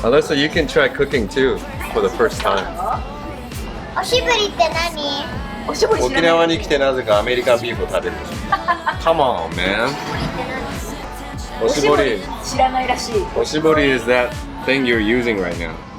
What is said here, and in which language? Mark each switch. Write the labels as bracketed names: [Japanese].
[English] Alyssa, you can try cooking too for the first time. [Japanese] おしぼりって何？おしぼり知らない。沖縄に来てなぜかアメリカンビーフを食べる。 [English] Come on, man. おしぼり。 [Japanese] 知らないらしい。 [English] おしぼり is that thing you're using right now.